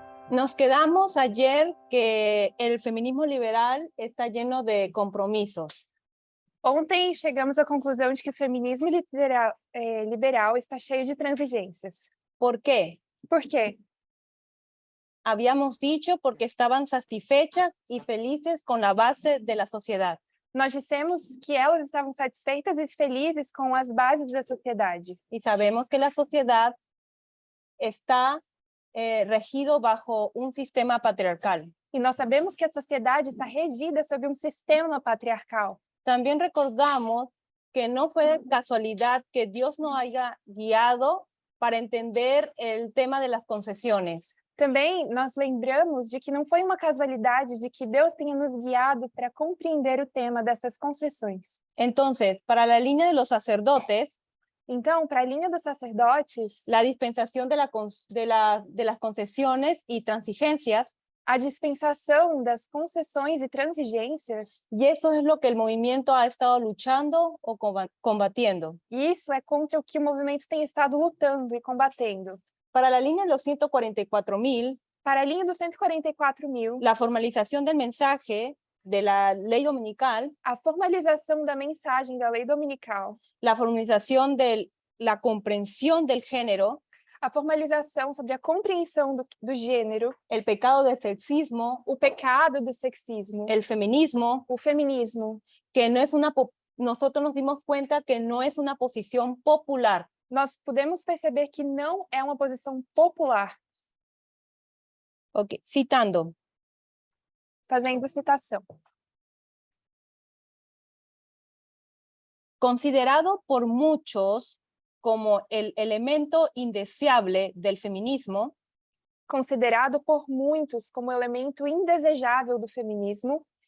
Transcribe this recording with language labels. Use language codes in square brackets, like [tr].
[es] Nos quedamos ayer que el feminismo liberal está lleno de compromisos. [pt] Ontem chegamos à conclusão de que o feminismo liberal está cheio de transigências. [es] ¿Por qué? [pt] Por quê? [es] Habíamos dicho porque estaban satisfechas y felices con la base de la sociedad. [pt] Nós dissemos que elas estavam satisfeitas e felizes com as bases da sociedade. [es] Y sabemos que la sociedad está regido bajo un sistema patriarcal. [pt] E nós sabemos que a sociedade está regida sob um sistema patriarcal. [es] También recordamos que no fue casualidad que Dios nos haya guiado para entender el tema de las concesiones. [pt] Também nós lembramos de que não foi uma casualidade de que Deus tenha nos guiado para compreender o tema dessas concessões. [es] Entonces, para la línea de los sacerdotes, [pt] Então, para a linha dos sacerdotes, [es] la dispensación de las concesiones y transigencias, [pt] a dispensação das concessões e transigências, [es] y eso es lo que el movimiento ha estado luchando o combatiendo. [pt] isso é contra o que o movimento tem estado lutando e combatendo. [es] Para la línea de los 144.000, [pt] Para a linha dos 144.000, [es] la formalización del mensaje de la ley dominical, [pt] a formalização da mensagem da lei dominical, [es] la formalización de la comprensión del género, [pt] a formalização sobre a compreensão do gênero, [es] el pecado del sexismo, [pt] o pecado do sexismo, [es] el feminismo, [pt] o feminismo, [es] que no es nosotros nos dimos cuenta que no es una posición popular. [pt] nós podemos perceber que não é uma posição popular. [es] Ok, citando. [pt] Fazendo citação. [es] Considerado por muchos como el elemento indeseable del feminismo, [pt] Considerado por muitos como elemento indesejável do feminismo,